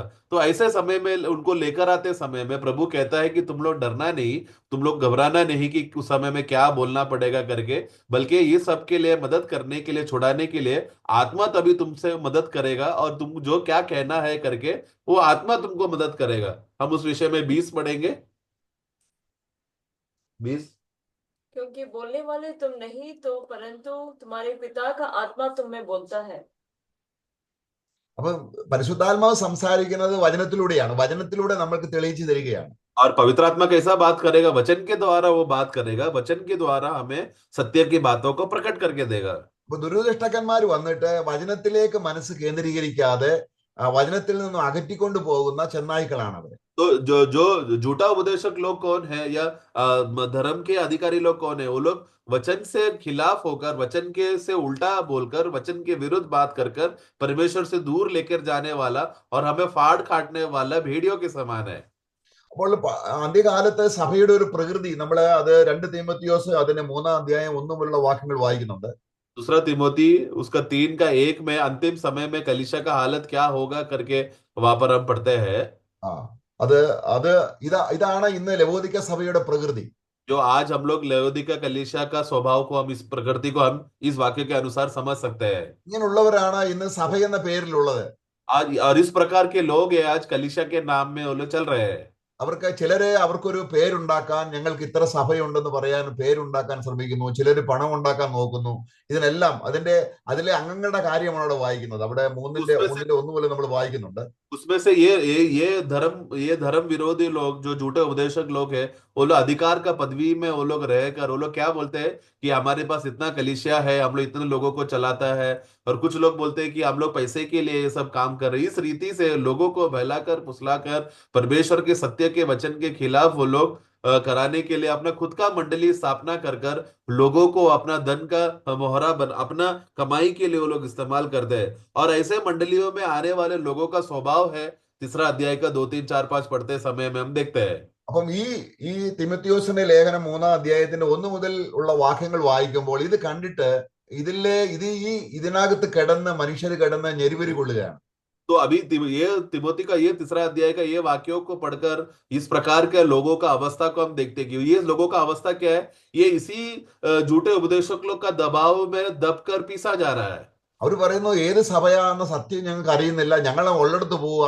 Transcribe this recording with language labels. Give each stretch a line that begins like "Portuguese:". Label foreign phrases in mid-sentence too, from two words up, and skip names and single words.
Hindi: तो ऐसे समय में उनको लेकर आते समय में प्रभु कहता है कि तुम लोग डरना नहीं, तुम लोग घबराना नहीं कि उस समय में क्या बोलना पड़ेगा करके, बल्कि ये सब के लिए मदद करने के लिए, छुड़ाने के लिए आत्मा तभी तुमसे मदद करेगा, और तुम जो क्या कहना है करके वो आत्मा तुमको मदद करेगा। हम उस विषय में 20 पढ़ेंगे। 20 क्योंकि बोलने वाले तुम नहीं तो, परंतु तुम्हारे पिता का आत्मा तुम में बोलता है।
Malayalam: അപ്പൊ പരിശുദ്ധാത്മാവ് സംസാരിക്കുന്നത് വചനത്തിലൂടെയാണ്. വചനത്തിലൂടെ നമ്മൾക്ക് തെളിയിച്ചു തരികയാണ്.
Hindi: और पवित्र आत्मा कैसा बात करेगा, वचन के द्वारा वो बात करेगा, वचन के द्वारा हमें सत्य की बातों को प्रकट करके देगा।
Malayalam: അപ്പൊ ദുരുപദേഷ്ടന്മാർ വന്നിട്ട് വചനത്തിലേക്ക് മനസ്സ് കേന്ദ്രീകരിക്കാതെ വചനത്തിൽ നിന്നും അകറ്റിക്കൊണ്ടു പോകുന്ന ചെന്നായ്ക്കളാണ് അവര്.
Hindi: तो जो जो झूठा उपदेशक लोग कौन है, या धर्म के अधिकारी लोग कौन है, वो लोग वचन से खिलाफ होकर, वचन के से उल्टा बोलकर, वचन के विरुद्ध बात कर कर परमेश्वर से दूर लेकर जाने वाला और हमें फाड़ काटने वाला भेड़ियों के समान है।
Malayalam: അപ്പോൾ അന്ത്യകാലത്ത് സഭയുടെ ഒരു പ്രകൃതി, നമ്മള് അത് 2 തീമോത്തിയോസ് അതിന്റെ 3-ാം അധ്യായം 1 മുതലുള്ള വാക്യങ്ങൾ വായിക്കുന്നുണ്ട്.
Hindi: दूसरा तिमोथी उसका 3:1 में अंतिम समय में कलीसिया का हालत क्या होगा करके वहां पर हम पढ़ते हैं।
Malayalam: ഇതാണ് ഇന്ന് ലവോദിക്ക സഭയുടെ പ്രകൃതി.
Hindi: जो आज हम लोग लवोदिका कलीसिया का स्वभाव को, हम इस प्रकृति को हम इस वाक्य के अनुसार समझ सकते हैं।
Malayalam: ഇങ്ങനെയുള്ളവരാണ് ഇന്ന് സഭ എന്ന പേരിലുള്ളത്.
Hindi: आज और इस प्रकार के लोग हैं आज कलीसिया के नाम में वो लोग चल रहे हैं।
Malayalam: അവർക്കൊരു പേരുണ്ടാക്കാൻ, ഞങ്ങൾക്ക് ഇത്ര സഭയുണ്ടെന്ന് പറയാൻ പേരുണ്ടാക്കാൻ ശ്രമിക്കുന്നു. ചിലര് പണം ഉണ്ടാക്കാൻ നോക്കുന്നു. ഇതിനെല്ലാം അതിലെ അംഗങ്ങളുടെ കാര്യമാണ് അവിടെ വായിക്കുന്നത്. അവിടെ 3-ന്റെ 1 പോലെ നമ്മൾ വായിക്കുന്നുണ്ട്.
Hindi: उसमें से ये धर्म विरोधी लोग, जो झूठे उपदेशक लोग हैं, वो लोग अधिकार का पदवी में वो लोग रहकर वो लोग क्या बोलते हैं कि हमारे पास इतना कलीसिया है, हम लोग इतने लोगों को चलाता है, और कुछ लोग बोलते हैं कि हम लोग पैसे के लिए ये सब काम कर रहे हैं। इस रीति से लोगों को बहलाकर, फुसलाकर परमेश्वर के सत्य के वचन के खिलाफ वो लोग कराने के लिए अपना खुद का मंडली स्थापना कर कर लोगों को अपना धन का मोहरा अपना कमाई के लिए वो लोग इस्तेमाल करते हैं। और ऐसे मंडलियों में आने वाले लोगों का स्वभाव है, 3 अध्याय का 2, 3, 4, 5 पढ़ते समय में हम देखते हैं।
Malayalam: അപ്പം ഈ തിമോത്തിയോസിന്റെ ലേഖനം 3-ാം അധ്യായത്തിന്റെ 1 മുതൽ ഉള്ള വാക്യങ്ങൾ വായിക്കുമ്പോൾ ഇത് കണ്ടിട്ട് ഇതിനകത്ത് കിടന്ന് മനുഷ്യർ കിടന്ന് ഞെരുവരി കൊള്ളുകയാണ്.
Hindi: तो अभी ये तिमोथी का ये 3 अध्याय का ये वाक्यों को पढ़कर इस प्रकार के लोगों का अवस्था को हम देखते हैं कि ये लोगों का अवस्था क्या है, ये इसी झूठे उपदेशक लोग का दबाव में दबकर पीसा जा रहा है।
Malayalam: അവർ പറയുന്നു, ഏത് സഭയാണെന്ന സത്യം ഞങ്ങൾക്ക് അറിയുന്നില്ല, ഞങ്ങൾ ഉള്ളിടത്ത് പോവുക.